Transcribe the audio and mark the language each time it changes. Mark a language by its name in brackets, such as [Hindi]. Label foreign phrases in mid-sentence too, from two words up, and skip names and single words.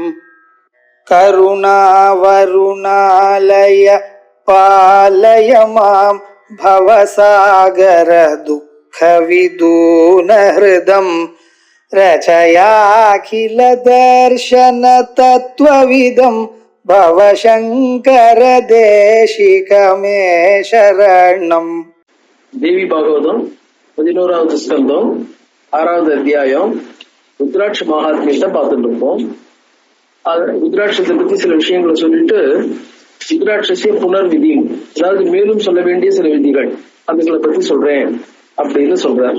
[Sanskrit] करुणावरुणालय पालय मां भवसागर दुःखविदून हृदं रचयाखिल दर्शन तत्त्वविदं भवशङ्कर देशिकमे शरणम्. [Tamil] தேவி பாகவதம் 11வது ஸ்கந்தம் 6வது அத்தியாயம் ருத்ராட்ச மகாத்மியத்தை பார்த்துட்டு இருப்போம். ருத்ராட்சத்தை பத்தி சில விஷயங்களை சொல்லிட்டு ருத்ராட்சிய புனர்விதி, அதாவது மேலும் சொல்ல வேண்டிய சில விதிகள் அதுகளை பத்தி சொல்றேன் அப்படின்னு சொல்றார்.